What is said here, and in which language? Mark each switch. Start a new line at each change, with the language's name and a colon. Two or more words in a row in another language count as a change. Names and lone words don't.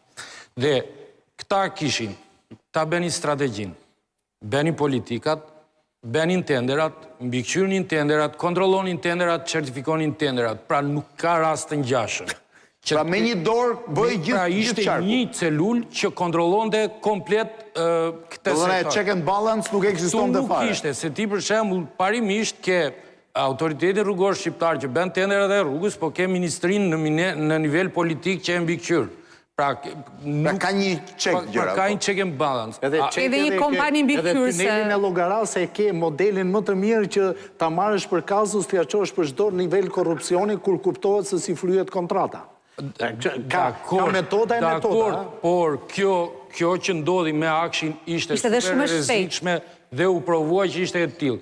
Albanian: Dhe këta kishin ta bënin strategjin, bënin politikat, bënin tenderat, mbikëqyrnin tenderat, kontrollonin tenderat, certifikonin tenderat, pra nuk ka rast të ngjashëm. Pra me një dorë bëj gjithë qarku. Pra ishte një celul që kontrollonte komplet këtë sektor. Dhe
English: check and balance
Albanian: nuk ekzistonte fare. Nuk ishte, se ti për shembull parimisht ke autoritetin rrugor shqiptar që bën tenderat e rrugës, po ke ministrinë në nivel politik që e mbikëqyr. Pra ka një check gjëra. Ka një
English: check and balance.
Albanian: Edhe një kompani mbikëqyrse. Edhe tunelin e Llogaras e ke modelin më të mirë që ta marrësh për kazus të jaqosh për çdo nivel korrupsioni kur kuptohet se si flyhet kontrata. Ka metoda e metoda. Por kjo që ndodhi me Akshin ishte super e rrezikshme dhe u provua që ishte e tillë.